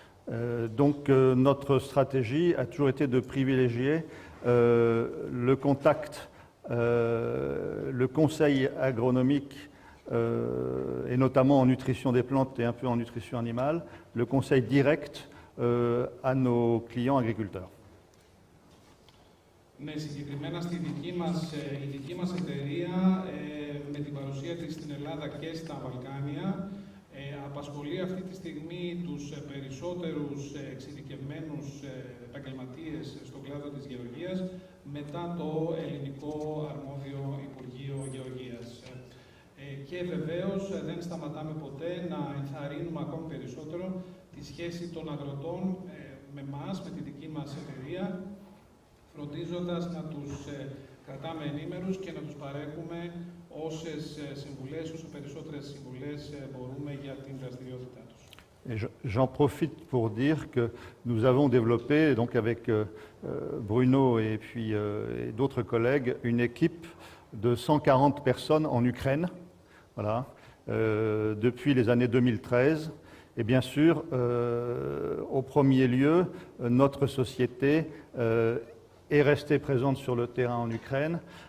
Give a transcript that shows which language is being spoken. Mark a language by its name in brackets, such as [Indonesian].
[French] Donc notre stratégie a toujours été de privilégier le contact, le conseil agronomique, et notamment en nutrition des plantes et un peu en nutrition animale, le conseil direct à nos clients agriculteurs. [Greek] Ναι, συγκεκριμένα η δική μας εταιρεία με την παρουσία της στην Ελλάδα και στα Βαλκάνια απασχολεί αυτή τη στιγμή τους περισσότερους εξειδικευμένους επαγγελματίες στον κλάδο της γεωργίας μετά το ελληνικό αρμόδιο Υπουργείο Γεωργίας. Και βεβαίως δεν σταματάμε ποτέ να ενθαρρύνουμε ακόμη περισσότερο τη σχέση των αγροτών με εμάς, με τη δική μας εταιρεία, φροντίζοντας να τους κρατάμε ενήμερους και να τους παρέχουμε όσες συμβουλές, όσο περισσότερες συμβουλές μπορούμε για την δραστηριότητά τους. [French] J'en profite pour dire que nous avons développé, donc avec Bruno et puis et d'autres collègues, une équipe de 140 personnes en Ukraine, voilà, depuis les années 2013. Et bien sûr, au premier lieu, notre société est restée présente sur le terrain en Ukraine.